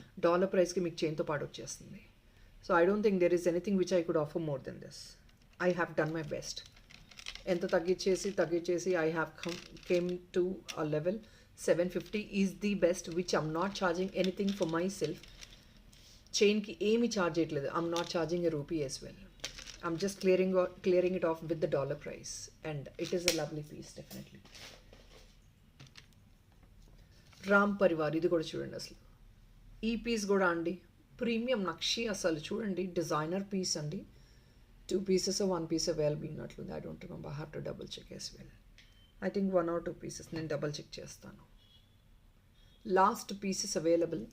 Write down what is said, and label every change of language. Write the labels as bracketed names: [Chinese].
[Telugu] Dollar ప్రైస్కి మీకు చైన్తో పాటు వచ్చేస్తుంది. [English] So I don't think there is anything which I could offer more than this. I have done my best. [Telugu] ఎంత తగ్గించేసి [English] I have came to a level. 750 is the best which I'm not charging anything for myself. [Telugu] చైన్కి ఏమి charge చేయట్లేదు. [English] I'm not charging a rupee as well. I'm just clearing it off with the dollar price, and it is a lovely piece definitely. [Telugu] Ram Parivar ఇది కూడా చూడండి. అసలు ఈ piece కూడా అండి premium నక్షి, అసలు చూడండి డిజైనర్ పీస్ అండి. [English] 2 pieces 1 piece [Telugu] available ఉన్నట్లుంది. [English] I don't remember, have to double check as well. I think 1 or 2 pieces, [Telugu] నేను డబుల్ చెక్ చేస్తాను. [English] Last pieces available.